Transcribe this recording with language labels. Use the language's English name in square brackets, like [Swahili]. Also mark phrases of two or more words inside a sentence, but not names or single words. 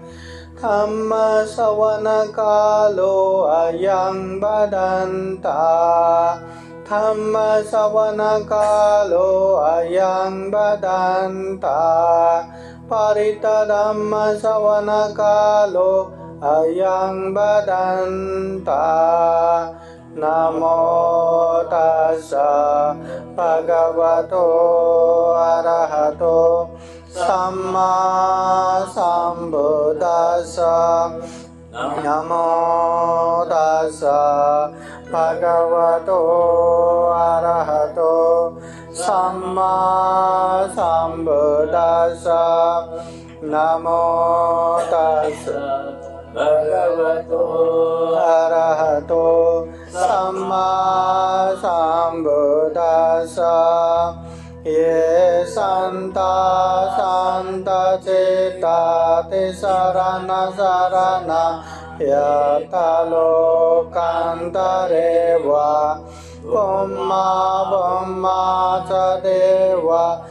[Pali] धम्मश्रवणकालो अयं वदन्ता धम्मश्रवणकालो अयं वदन्ता परितधम्मश्रवणकालो अयं वदन्ता नमो तस्सा भगवतो अरहतो सम्मा सम्बुद्धास्सा नमो तस्सा भगवतो अरहतो सम्मा सम्बुद्धास्सा नमो तस्सा भगवतो अरहतो सम्मा सम्बुद्धास्सा। ये संता चेता ते शरण शरण यतलोकान्तरे वा ब्रह्मा ब्रह्मा च देवा